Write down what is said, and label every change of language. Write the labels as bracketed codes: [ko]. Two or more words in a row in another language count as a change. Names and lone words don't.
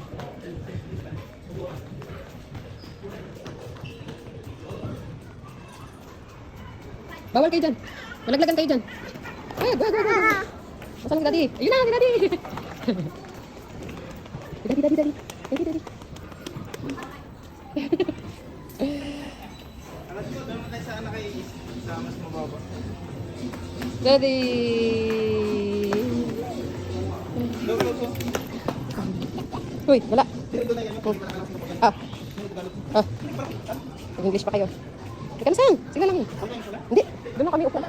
[tl] Bawal kayo dyan. Malaglagan kayo dyan. Wag. Masalang si Daddy. Ayun na, si Daddy. Daddy, daddy, daddy. Daddy, daddy. Alas mo, doon tayo sa anak kay sa mas mababa. Daddy. [en] Go, go, go. [tl] Uy, wala. Ah. Ah. English pa kayo. Teka na saan? Sige lang. Hindi. Doon na kami upo.